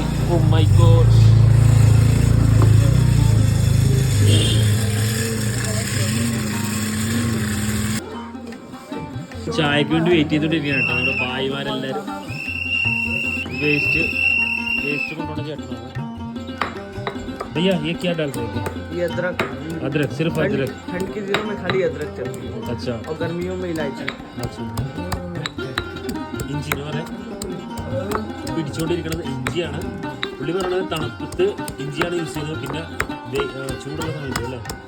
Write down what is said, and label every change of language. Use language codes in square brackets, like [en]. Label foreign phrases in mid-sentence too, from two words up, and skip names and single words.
[en] oh my god. [ml] ചായക്ക് വേണ്ടി വെയിറ്റ് ചെയ്തോണ്ടിരിക്കുകയാണ് കേട്ടോ നമ്മുടെ ഭായിമാരെല്ലാവരും. वेस्ट കൊണ്ടുവന്ന ചേട്ടനാണ്. [hi] भैया ये क्या डाल रहे हैं? ये अदरक. अदरक, सिर्फ अदरक. ठंड के दिनों में खाली अदरक चलती है. अच्छा. और गर्मियों में इलायची. अच्छा. [ml] ഇഞ്ചി എന്ന് പറയാം. പിടിച്ചുകൊണ്ടിരിക്കുന്നത് ഇഞ്ചിയാണ്. പുള്ളി പറയുന്നത് തണുപ്പത്ത് ഇഞ്ചിയാണ് യൂസ് ചെയ്യുന്നത്. പിന്നെ ചൂടുള്ള സമയത്ത് അല്ലേ